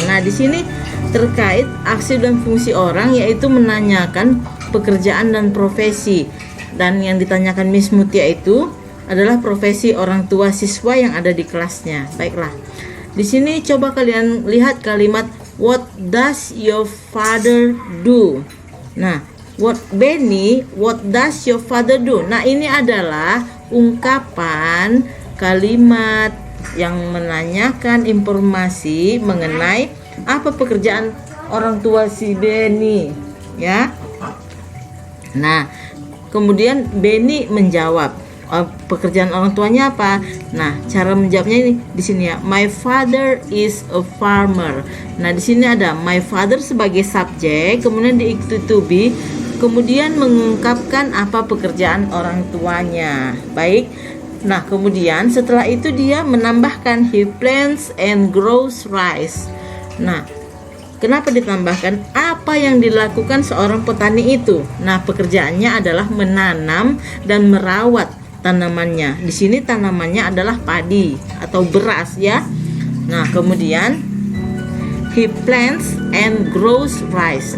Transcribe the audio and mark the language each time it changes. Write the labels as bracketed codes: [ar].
[id] Nah, di sini terkait aksi dan fungsi orang, yaitu menanyakan pekerjaan dan profesi. Dan yang ditanyakan Miss Mutia itu adalah profesi orang tua siswa yang ada di kelasnya. Baiklah. Di sini coba kalian lihat kalimat [en] what does your father do? Nah, Benny, what does your father do? [id] Nah, ini adalah ungkapan kalimat yang menanyakan informasi mengenai apa pekerjaan orang tua si Benny, ya. Nah, kemudian Benny menjawab, pekerjaan orang tuanya apa? Nah, cara menjawabnya ini di sini ya. [en] My father is a farmer. [id] Nah, di sini ada [en] my father [id] sebagai subjek, kemudian diikuti to be, kemudian mengungkapkan apa pekerjaan orang tuanya. Baik. Nah, kemudian setelah itu dia menambahkan [en] he plants and grows rice. [id] Nah, kenapa ditambahkan? Apa yang dilakukan seorang petani itu? Nah, pekerjaannya adalah menanam dan merawat tanamannya. Di sini tanamannya adalah padi atau beras ya. Nah, kemudian [en] he plants and grows rice.